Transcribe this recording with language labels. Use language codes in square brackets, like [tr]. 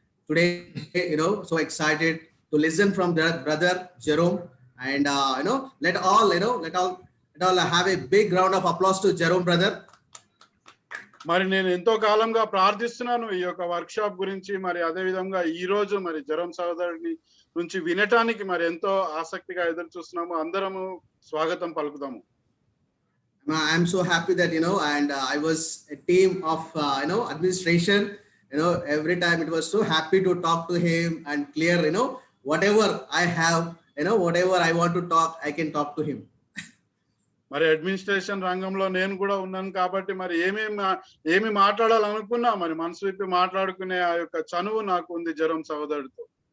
[en] Today, so excited to listen from their brother Jerome, and let all have a big round of applause to Jerome brother. [te] మరి నేను ఎంతో కాలంగా ప్రార్థిస్తున్నాను ఈ యొక్క వర్క్ షాప్ గురించి. మరి అదే విధంగా ఈ రోజు మరి జెరోమ్ సహోదరుని నుంచి వినటానికి మరి ఎంతో ఆసక్తిగా ఎదురు చూస్తున్నాము. అందరము స్వాగతం పలుకుదాము. [en] I'm so happy that and I was a team of administration. Every time it was so happy to talk to him and clear whatever I have, whatever I want to talk, I can talk to him. [te] మరి administration రంగంలో నేను కూడా ఉన్నాను కాబట్టి మరి ఏమి మాట్లాడాలనుకున్నా మరి మనసు విప్పి మాట్లాడుకునే ఆ యొక్క చనువు నాకు ఉంది జెరోమ్ సహోదరుడితో.